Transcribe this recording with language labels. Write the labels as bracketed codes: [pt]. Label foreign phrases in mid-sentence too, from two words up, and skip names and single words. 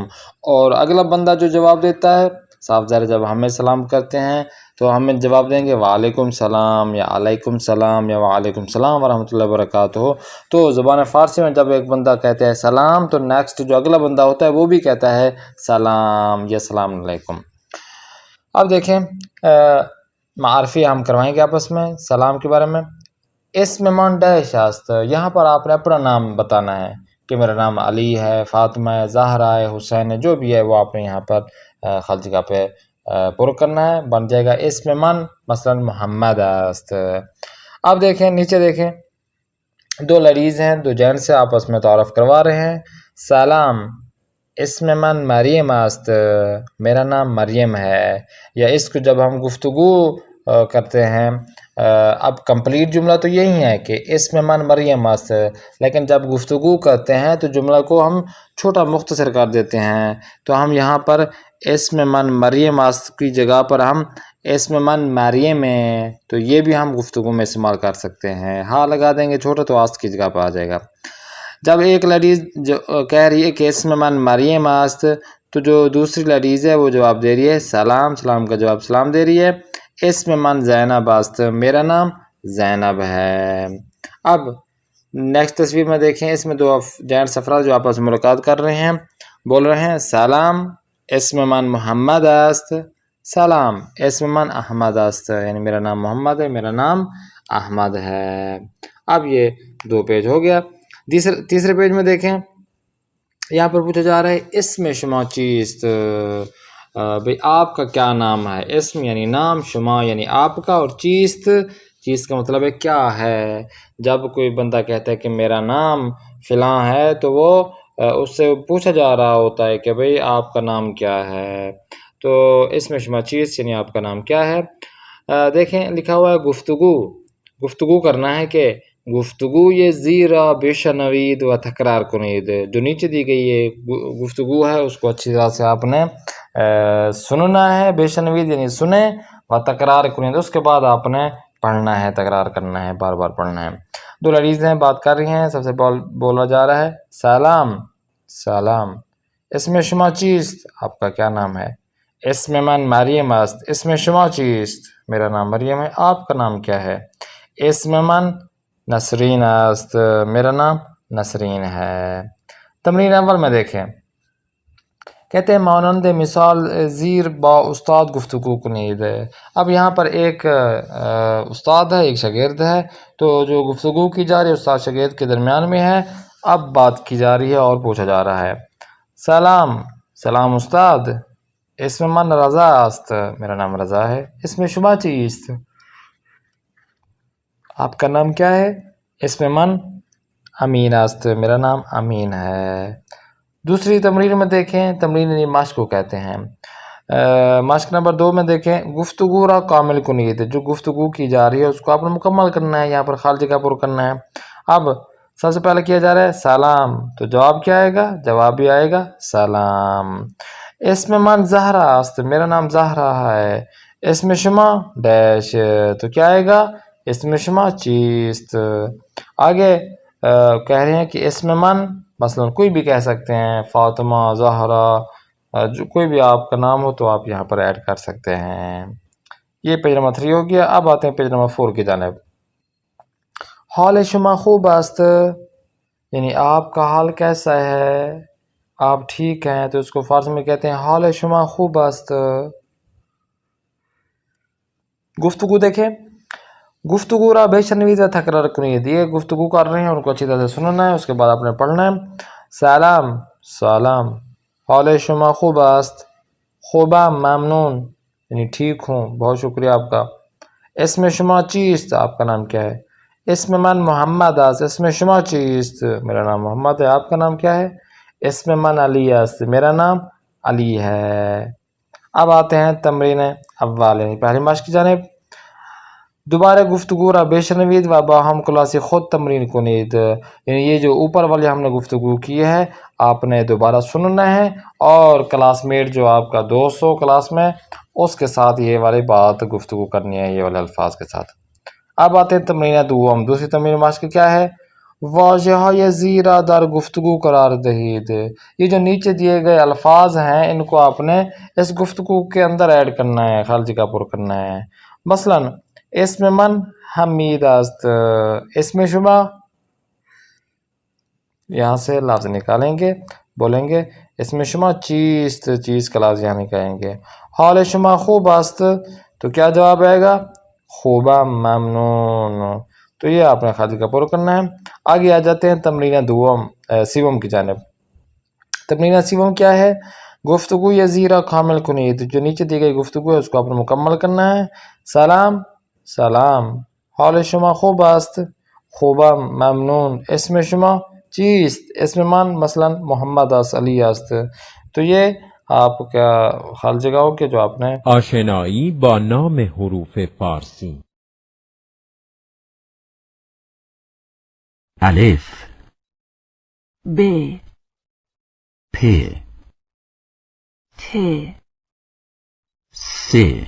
[ur] اور اگلا بندہ جو جواب دیتا ہے صاف ظاہر جب ہمیں سلام کرتے ہیں تو ہمیں جواب دیں گے [ar] وعلیکم السلام [ur] یا [ar] علیکم السلام [ur] یا [ar] وعلیکم السلام ورحمۃ اللہ وبرکاتہ۔ [ur] تو زبان فارسی میں جب ایک بندہ کہتے ہیں سلام تو نیکسٹ جو اگلا بندہ ہوتا ہے وہ بھی کہتا ہے سلام یا [ar] السلام علیکم۔ [ur] اب دیکھیں معرفی ہم کروائیں گے آپس میں سلام کے بارے میں۔ [fa] اسم من ڈیش است، [ur] یہاں پر آپ نے اپنا نام بتانا ہے کہ میرا نام علی ہے، فاطمہ ہے، زہرا ہے، حسین ہے، جو بھی ہے وہ آپ نے یہاں پر خالی جگہ پہ پر کرنا ہے، بن جائے گا [fa] اسم من مثلا محمد است۔ [ur] اب دیکھیں نیچے دیکھیں دو لیڈیز ہیں، دو جینٹس سے آپس میں تعارف کروا رہے ہیں۔ [fa] سلام اسم من مریم است، [ur] میرا نام مریم ہے، یا اس کو جب ہم گفتگو کرتے ہیں اب کمپلیٹ جملہ تو یہی ہے کہ [fa] اسم من مریم است، [ur] لیکن جب گفتگو کرتے ہیں تو جملہ کو ہم چھوٹا مختصر کر دیتے ہیں، تو ہم یہاں پر [fa] اسم من مریم است [ur] کی جگہ پر ہم اسم من مریم ہے، تو یہ بھی ہم گفتگو میں استعمال کر سکتے ہیں، ہاں لگا دیں گے چھوٹا تو آست کی جگہ پر آ جائے گا۔ جب ایک لیڈیز جو کہہ رہی ہے کہ [fa] اسم من مریم است [ur] تو جو دوسری لیڈیز ہے وہ جواب دے رہی ہے سلام، سلام کا جواب سلام دے رہی ہے۔ [fa] اسم من زینب است، [ur] میرا نام زینب ہے۔ اب نیکسٹ تصویر میں دیکھیں، اس میں دو جینٹس افراد جو آپس میں ملاقات کر رہے ہیں، بول رہے ہیں [fa] سلام اسم من محمد است، سلام اسم من احمد است، [ur] یعنی میرا نام محمد ہے، میرا نام احمد ہے۔ اب یہ دو پیج ہو گیا۔ تیسرے پیج میں دیکھیں، یہاں پر پوچھا جا رہا ہے [fa] اسم شما چیست، [ur] بھئی آپ کا کیا نام ہے۔ اسم یعنی نام، شما یعنی آپ کا، اور چیست، چیز کا مطلب ہے کیا ہے۔ جب کوئی بندہ کہتا ہے کہ میرا نام فلاں ہے تو وہ اس سے پوچھا جا رہا ہوتا ہے کہ بھئی آپ کا نام کیا ہے۔ تو [fa] اسم شما چیز [ur] یعنی آپ کا نام کیا ہے۔ دیکھیں لکھا ہوا ہے گفتگو، گفتگو کرنا ہے کہ گفتگو یہ [fa] زیرا بشنوید و تکرار کنید، [ur] جو نیچے دی گئی یہ گفتگو ہے اس کو اچھی طرح سے آپ نے سننا ہے، بشنوید یعنی سنیں، [fa] و تکرار کنید [ur] اس کے بعد آپ نے پڑھنا ہے، تکرار کرنا ہے، بار بار پڑھنا ہے۔ دو لیڈیز ہیں بات کر رہی ہیں، سب سے بولا جا رہا ہے سلام، [fa] سلام اسم شما چیست، [ur] آپ کا کیا نام ہے۔ [fa] اسم من مریم است، اسم شما چیست، [ur] میرا نام مریم ہے، آپ کا نام کیا ہے۔ [fa] اسم من نسرین است، [ur] میرا نام نسرین ہے۔ تمرین اول میں دیکھیں، کہتے ہیں [fa] مانند مثال زیر با استاد گفتگو کنید۔ [ur] اب یہاں پر ایک استاد ہے، ایک شاگرد ہے، تو جو گفتگو کی جا رہی ہے استاد شاگرد کے درمیان میں ہے۔ اب بات کی جا رہی ہے اور پوچھا جا رہا ہے سلام، [fa] سلام استاد اسم من رضا است، [ur] میرا نام رضا ہے۔ [fa] اسم شما چیست، [ur] آپ کا نام کیا ہے۔ [fa] اسم من امین است، [ur] میرا نام امین ہے۔ دوسری تمرین میں دیکھیں، تمرین یعنی مشق کو کہتے ہیں۔ مشق نمبر 2 میں دیکھیں، [fa] گفتگو را کامل کنید، [ur] جو گفتگو کی جا رہی ہے اس کو آپ نے مکمل کرنا ہے، یہاں پر خالی جگہ پر کرنا ہے۔ اب سب سے پہلے کیا جا رہا ہے سلام، تو جواب کیا آئے گا، جواب بھی آئے گا سلام۔ [fa] اسم من زہرا است، [ur] میرا نام زہرا ہے۔ [fa] اسم شما [ur] ڈیش، تو کیا آئے گا، [fa] اسم شما چیست۔ [ur] آگے کہہ رہے ہیں کہ [fa] اسم من مثلا [ur] کوئی بھی کہہ سکتے ہیں، فاطمہ، زہرا، جو کوئی بھی آپ کا نام ہو تو آپ یہاں پر ایڈ کر سکتے ہیں۔ یہ پیج نمبر 3 ہو گیا۔ اب آتے ہیں پیج نمبر 4 کی جانب۔ [fa] حال شما خوب است، [ur] یعنی آپ کا حال کیسا ہے، آپ ٹھیک ہیں، تو اس کو فارسی میں کہتے ہیں [fa] حال شما خوب است۔ گفتگو دیکھیں، گفتگو را بے شنوید و تکرار کنید، [ur] یہ گفتگو کر رہے ہیں ان کو اچھی طرح سے سننا ہے، اس کے بعد آپ نے پڑھنا ہے۔ [fa] سلام، سلام حال شما خوب است، خوبم ممنون [ur] یعنی ٹھیک ہوں، بہت شکریہ آپ کا۔ [fa] اسم شما چیست، [ur] آپ کا نام کیا ہے۔ [fa] اسم من محمد است، اسم شما چیست، [ur] میرا نام محمد ہے، آپ کا نام کیا ہے۔ [fa] اسم من علی است، [ur] میرا نام علی ہے۔ اب آتے ہیں تمرین اول یعنی پہلی مشق کی جانب۔ [fa] دوبارہ گفتگو را بشنوید و با ہم کلاسی خود تمرین کنید، [ur] یعنی یہ جو اوپر والی ہم نے گفتگو کی ہے آپ نے دوبارہ سننا ہے، اور کلاس میٹ جو آپ کا دوست ہو کلاس میں اس کے ساتھ یہ والی بات گفتگو کرنی ہے، یہ والے الفاظ کے ساتھ۔ اب آتے ہیں تمرین دوم، دوسری تمرین مشق کیا ہے، [fa] واضح زیرہ در گفتگو قرار دہید، [ur] یہ جو نیچے دیے گئے الفاظ ہیں ان کو آپ نے اس گفتگو کے اندر ایڈ کرنا ہے، خالی جگہ پر کرنا ہے۔ [fa] مثلا اسم من حمید است، اسم شما، [ur] یہاں سے لفظ نکالیں گے، بولیں گے [fa] اسم شما چیست، [ur] چیز کا لفظ یہاں نکالیں گے۔ [fa] حال شما خوب است، [ur] تو کیا جواب آئے گا، [fa] خوبا ممنون، [ur] تو یہ آپ نے خالی جگہ پر کرنا ہے۔ آگے آ جاتے ہیں تمرین سیوم کی جانب۔ تمرین سیوم کیا ہے، [fa] گفتگو یا زیرہ کامل کنید، [ur] جو نیچے دی گئی گفتگو ہے اس کو آپ نے مکمل کرنا ہے۔ [fa] سلام، سلام حال شما خوب است، خوبا ممنون، اسم شما چیست، اسم من مثلا محمد است، علی است، [ur] تو یہ آپ کا خالی جگہ ہو کہ جو آپ نے [fa] آشنایی با نام حروف فارسی. الف ب پ ت س